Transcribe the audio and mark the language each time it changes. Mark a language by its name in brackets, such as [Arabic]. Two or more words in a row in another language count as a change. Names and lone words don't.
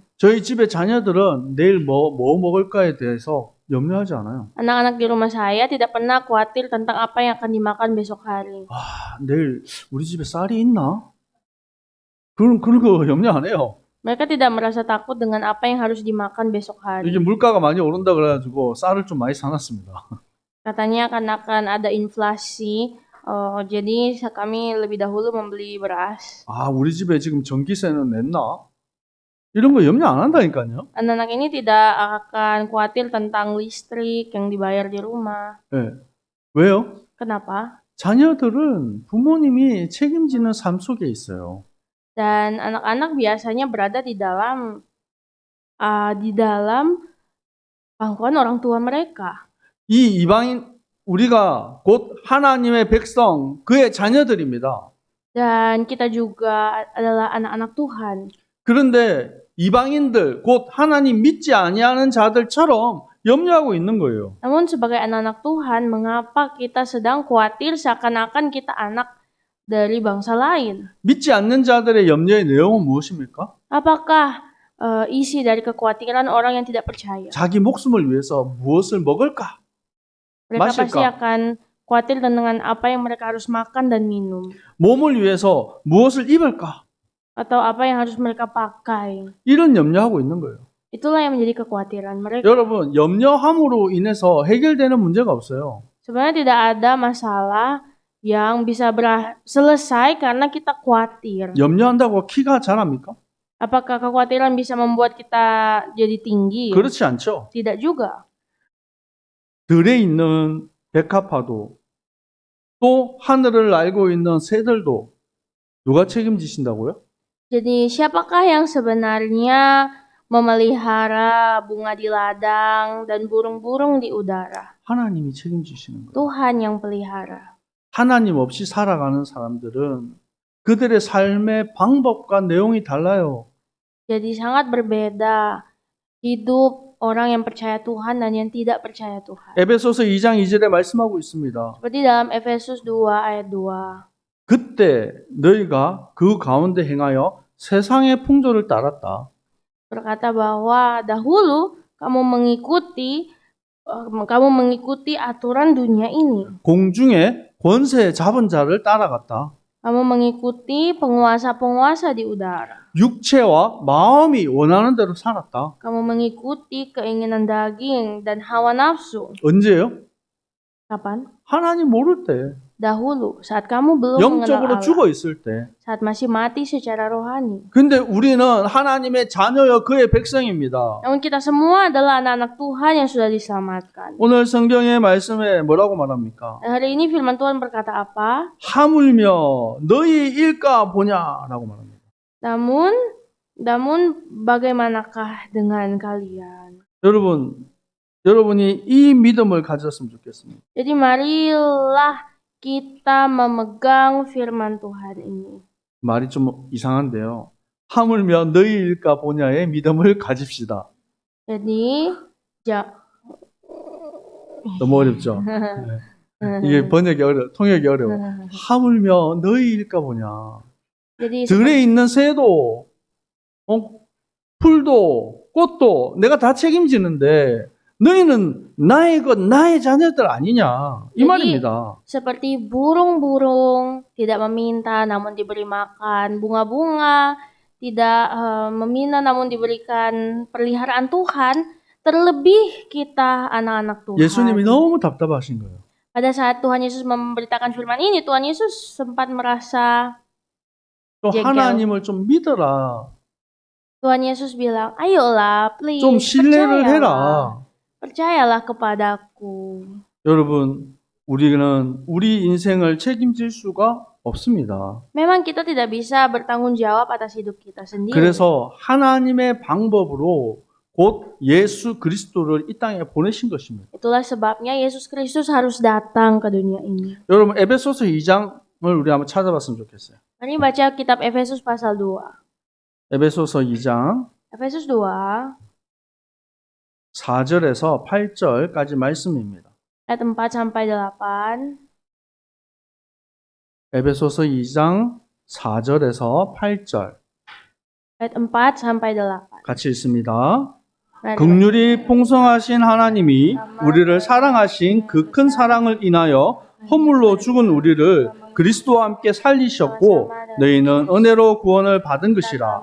[Korean] 저희 집의 자녀들은 내일 뭐 먹을까에 대해서 염려하지 않아요. [Indonesian] Anak-anak di rumah saya tidak pernah khawatir tentang apa yang akan dimakan besok hari. [Korean] 내일 우리 집에 쌀이 있나? 그런 거 염려 안 해요. [Indonesian] Mereka tidak merasa takut dengan apa yang harus dimakan besok hari. [Korean] 이게 물가가 많이 오른다 그래가지고 쌀을 좀 많이 사놨습니다. [Indonesian] Katanya akan ada inflasi, jadi kami lebih dahulu membeli beras. [Korean] 우리 집에 지금 전기세는 냈나? 이런 거 염려 안 한다니까요. [Indonesian] Anak-anak ini tidak akan khawatir tentang listrik yang dibayar di rumah. [Korean] 예. 왜요? [Indonesian] Kenapa? [Korean] 자녀들은 부모님이 책임지는 삶 속에 있어요. [Indonesian] Dan anak-anak biasanya berada di dalam pangkuan orang tua mereka. [Korean] 이 이방인 우리가 곧 하나님의 백성, 그의 자녀들입니다. [Indonesian] Dan kita juga adalah anak-anak Tuhan. [Korean] 그런데 이방인들, 곧 하나님 믿지 아니하는 자들처럼 염려하고 있는 거예요. [Indonesian] Namun sebagai anak-anak Tuhan, mengapa kita sedang khawatir seakan-akan kita anak dari bangsa lain? [Korean] 믿지 않는 자들의 염려의 내용은 무엇입니까? [Indonesian] Apakah isi dari kekhawatiran orang yang tidak percaya? [Korean] 자기 목숨을 위해서 무엇을 먹을까? [Indonesian] Mereka Masyaallah. pasti akan khawatir dengan apa yang mereka harus makan dan minum. [Korean] 몸을 위해서 무엇을 입을까? [Indonesian] Atau apa yang harus mereka pakai. [Korean] 이런 염려하고 있는 거예요. [Indonesian] Itulah yang menjadi kekhawatiran mereka. [Korean] 여러분, 염려함으로 인해서 해결되는 문제가 없어요. [Indonesian] Sebenarnya tidak ada masalah yang bisa selesai karena kita khawatir. [Korean] 염려한다고 키가 자랍니까? [Indonesian] Apakah kekhawatiran bisa membuat kita jadi tinggi? [Korean] 그렇지 않죠. [Indonesian] Tidak juga. [Korean] 들에 있는 백합화도 또 하늘을 날고 있는 새들도 누가 책임지신다고요? [Indonesian] Jadi siapakah yang sebenarnya memelihara bunga di ladang dan burung-burung di udara? [Korean] 하나님이 책임지시는 거예요. [Indonesian] Tuhan yang pelihara. [Korean] 하나님 없이 살아가는 사람들은 그들의 삶의 방법과 내용이 달라요. [Indonesian] Jadi sangat berbeda hidup orang yang percaya Tuhan dan yang tidak percaya Tuhan. [Korean] 에베소서 2장 2절에 말씀하고 있습니다. [Indonesian] Seperti dalam Efesus 2 ayat 2. [Korean] 그때 너희가 그 가운데 행하여 세상의 풍조를 따랐다. [Indonesian] Berkata bahwa dahulu kamu mengikuti aturan dunia ini. [Korean] 공중에 권세 잡은 자를 따라갔다. [Indonesian] Kamu mengikuti penguasa-penguasa di udara. [Korean] 육체와 마음이 원하는 대로 살았다. [Indonesian] Kamu mengikuti keinginan daging dan hawa nafsu. [Korean] 언제요? [Indonesian] Kapan? [Korean] 하나님 모를 때, [Indonesian] Dahulu, saat kamu belum mengenal [Korean] 영적으로 [Indonesian] Allah. [Korean] 죽어 있을 때. [Indonesian] Saat masih mati secara rohani. [Korean] 근데 우리는 하나님의 자녀여 그의 백성입니다. [Indonesian] Namun kita semua adalah anak-anak Tuhan yang sudah diselamatkan. [Korean] 오늘 성경의 말씀에 뭐라고 말합니까? [Indonesian] Dan hari ini firman Tuhan berkata apa? [Korean] 하물며 너희 일까 보냐라고 말합니다. [Indonesian] Namun bagaimanakah dengan kalian? [Korean] 여러분이 이 믿음을 가졌으면 좋겠습니다. [Indonesian] Jadi marilah kita memegang firman Tuhan ini. [Korean] 말이 좀 이상한데요. 하물며 너희 일까 보냐의 믿음을 가집시다. [Indonesian] Jadi [Korean] 너무 어렵죠? 이게 통역이 어려워. 하물며 너희 일까 보냐. [Indonesian] Jadi [Korean] 들에 있는 새도, 풀도, 꽃도 내가 다 책임지는데 너희는 나의 것, 나의 자녀들 아니냐. 이 [Indonesian] Jadi, [Korean] 말입니다. [Indonesian] seperti burung-burung tidak meminta namun diberi makan, bunga-bunga tidak meminta namun diberikan peliharaan Tuhan, terlebih kita anak-anak Tuhan. [Korean] 예수님이 너무 답답하신 거예요. [Indonesian] Pada saat Tuhan Yesus memberitakan firman ini, Tuhan Yesus sempat merasa [Korean] 또 [Indonesian] jengkel. [Korean] 하나님을 좀 믿어라. [Indonesian] Tuhan Yesus bilang, ayolah, please, [Korean] 좀 신뢰를 해라. [Indonesian] percayalah kepadaku. [Korean] 여러분, 우리는 우리 인생을 책임질 수가 없습니다. [Indonesian] Memang kita tidak bisa bertanggung jawab atas hidup kita sendiri. [Korean] 그래서 하나님의 방법으로 곧 예수 그리스도를 이 땅에 보내신 것입니다. [Indonesian] Itulah sebabnya Yesus Kristus harus datang ke dunia ini. [Korean] 여러분, 에베소서 2장을 우리 한번 찾아봤으면 좋겠어요. [Indonesian] Mari baca kitab Efesus pasal 2. [Korean] 에베소서 2장 [Indonesian] Efesus 2 [Korean] 4절에서 8절까지 말씀입니다. [Indonesian] ayat 4 sampai 8. [Korean] 에베소서 2장 4절에서 8절 [Indonesian] Ayat 4 sampai 8. [Korean] 같이 읽습니다. [Indonesian] Mari [Korean] 긍휼이 풍성하신 하나님이 우리를 사랑하신 그 큰 사랑을 인하여 허물로 죽은 우리를 그리스도와 함께 살리셨고 너희는 은혜로 구원을 받은 것이라.